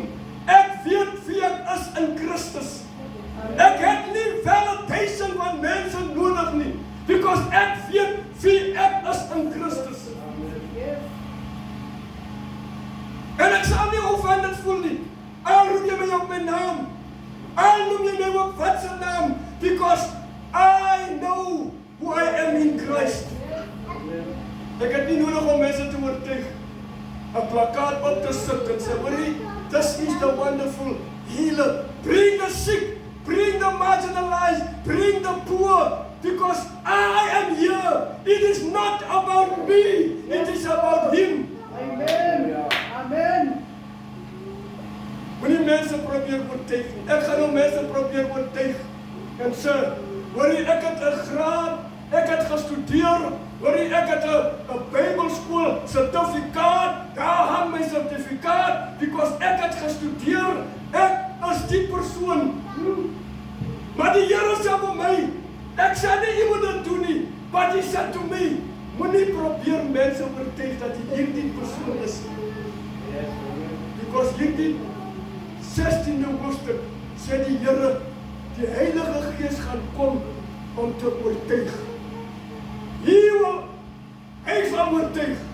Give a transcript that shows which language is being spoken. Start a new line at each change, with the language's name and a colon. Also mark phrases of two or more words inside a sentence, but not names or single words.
Afrikaans: Ek weet wie ek is in Christus. Ek het nie validation van mense nodig nie, because ek weet wie ek is in Christus. En ek sal nie offended voel nie. Al noem jy my op my naam, al noem jy my op wat se naam,
English: because I know who I am in Christ.
Afrikaans: Ek het nie nodig om mense te oortuig, 'n plakkaat op te sit en sê, hoorie,
English: this is the wonderful healer. Bring the sick, bring the marginalized, bring the poor, because I am here. It is not about me, it is about Him. Amen. Amen.
Afrikaans: Moenie mense probeer oortuig nie. Ek gaan nou mense probeer oortuig en sê, hoorie, ek het 'n graad, ek het gestudeer, hoorie, ek het 'n Bybelskool sertifikaat, daar hang my sertifikaat, because ek het gestudeer, ek is die persoon. Maar die Here sê vir my, ek sê nie jy moet dit doen nie,
English: but He said to me,
Afrikaans: moenie probeer mense oortuig dat jy hierdie persoon is. Because hierdie 16de hoofstuk sê die Here, die Heilige Gees gaan kom om te oortuig. Hy sal oortuig.